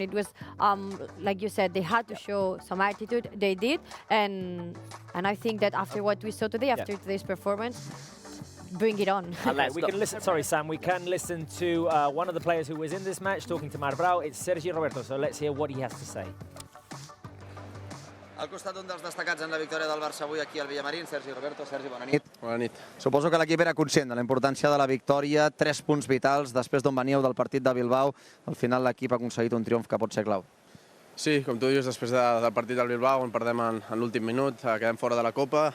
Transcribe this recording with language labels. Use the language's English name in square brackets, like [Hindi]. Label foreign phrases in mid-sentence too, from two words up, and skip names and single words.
[English] It was like you said, they had to show some attitude. They did, and I think that after what we saw today, after today's performance, bring it on. We can listen. Sorry, Sam. We can listen to one of the players who was in this match talking to Marc Brau. It's Sergi Roberto. So let's hear what he has to say. [Catalan] Al costat d'un dels destacats en la victòria del Barça avui aquí al Villamarín, Sergi Roberto. Sergi, bona nit. Bona nit. Suposo que l'equip era conscient de la importància de la victòria, 3 punts vitals després d'on veníeu del partit de Bilbao. Al final l'equip ha aconseguit un triomf que pot ser clau. Sí, com tu dius, després del partit del Bilbao, on perdem en l'últim minut, quedem fora de la Copa.